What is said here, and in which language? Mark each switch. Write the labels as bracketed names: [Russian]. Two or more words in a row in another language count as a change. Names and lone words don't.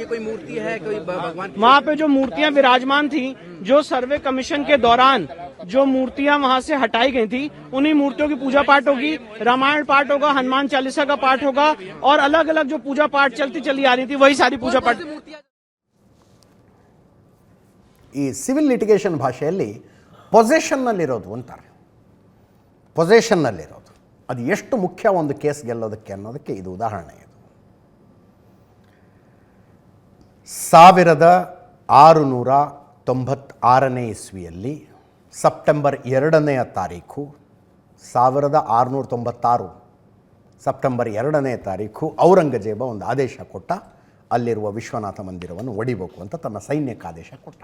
[Hindi] कोई मूर्ति है, कोई भगवान? वहाँ पे जो मूर्तियाँ विराजमान थी, जो [English] survey commission [Hindi] के दौरान जो मूर्तियाँ वहाँ से हटाई गई थी, उन्हीं मूर्तियों की पूजा पाठ होगी। रामायण पाठ होगा, हनुमान चालीसा का पाठ होगा और अलग अलग जो पूजा पाठ चली आ रही थी वही सारी पूजा पाठ। [Kannada] ಈ [English] civil litigation [Kannada] ಭಾಷೆಯಲ್ಲಿ ಪೊಸೆಷನ್ನಲ್ಲಿರೋದು ಅಂತಾರೆ. ಪೊಸೆಷನ್ನಲ್ಲಿರೋದು ಅದು ಎಷ್ಟು ಮುಖ್ಯ ಒಂದು ಕೇಸ್ ಗೆಲ್ಲೋದಕ್ಕೆ ಅನ್ನೋದಕ್ಕೆ ಇದು ಉದಾಹರಣೆ. ಇದು 1696 ಇಸ್ವಿಯಲ್ಲಿ ಸೆಪ್ಟೆಂಬರ್ 2ನೇ ತಾರೀಕು 1696 ಸೆಪ್ಟೆಂಬರ್ 2ನೇ ತಾರೀಕು ಔರಂಗಜೇಬ ಒಂದು ಆದೇಶ ಕೊಟ್ಟ, ಅಲ್ಲಿರುವ ವಿಶ್ವನಾಥ ಮಂದಿರವನ್ನು ಒಡಿಬೇಕು ಅಂತ ತನ್ನ ಸೈನ್ಯಕ್ಕೆ ಆದೇಶ ಕೊಟ್ಟ.